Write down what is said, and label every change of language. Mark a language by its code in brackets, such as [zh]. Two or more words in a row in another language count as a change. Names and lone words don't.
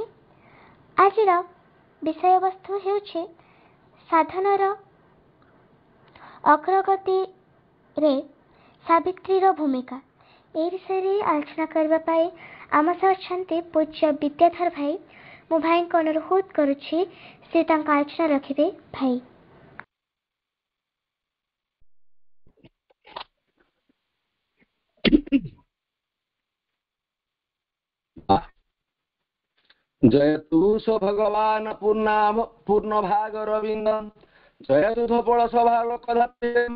[or] ଆଜିର ବିଷୟବସ୍ତୁ ହେଉଛି ସାଧନାର ଅଗ୍ରଗତିରେ ସାବିତ୍ରୀର ଭୂମିକା। ଏହି ବିଷୟରେ ଆଲୋଚନା କରିବା ପାଇଁ ଆମ ସହ ଅଛନ୍ତି ପୂଜ୍ୟ ବିଦ୍ୟାଧର ଭାଇ। ମୁଁ ଭାଇଙ୍କୁ ଅନୁରୋଧ କରୁଛି ସେ ତାଙ୍କ ଆଲୋଚନା ରଖିବେ। ଭାଇ। [sa] जयतु स भगवान पूर्ण भाग रविंद, जयतु धपल सभा लोकधात्रेण,